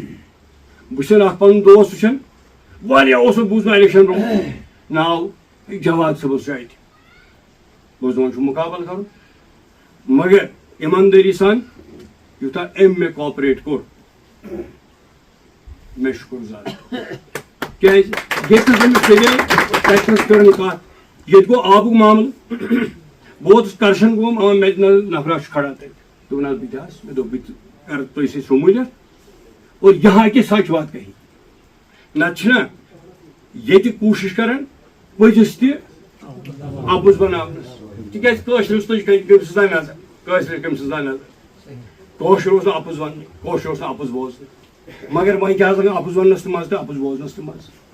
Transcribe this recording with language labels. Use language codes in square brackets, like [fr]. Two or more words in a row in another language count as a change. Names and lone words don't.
[ks] بہٕ چھُس اکھ پنُن دوست وٕچھان واریاہ اوسُکھ بوٗزمُت الیکشن برونٛہہ ناو جواد صٲبس چھُ اَتہِ بہٕ اوسُس دپان چھُ مُقابل کرُن مگر ایماندٲری سان یوٗتاہ أمۍ مےٚ کوآپریٹ کوٚر مےٚ شُکر گُزار کیٛازِ ییٚتہِ أمِس سریے تتہِ چھَس کٔرٕن کتھ ییٚتہِ گوٚو آبُک معاملہٕ بہٕ ووتُس کرشن گوم مےٚ نفرا چھُ کھڑا تتہِ دوٚپُن حظ بہٕ تہِ آس مےٚ دوٚپ بہٕ تہِ کرٕ تُہۍ سۭتۍ شموٗلیت [ur] اور یہاں کی سچ بات کہی [ks] نتہٕ چھِنہ ییٚتہِ کوٗشِش کران پٔزِس تہِ اَپُز بناونس تِکیٛازِ کٲشرِس تُج کٔمِس تام نظر کٲشرِس کٔمِس تام نظر کٲشُر اوس نہٕ اَپُز وننٕے کٲشُر اوس نہٕ اَپُز بوزنٕے مگر وۄنۍ کیٛاہ حظ لگان اَپُز وننس تہِ مزٕ تہٕ اَپُز بوزنس تہِ مزٕ.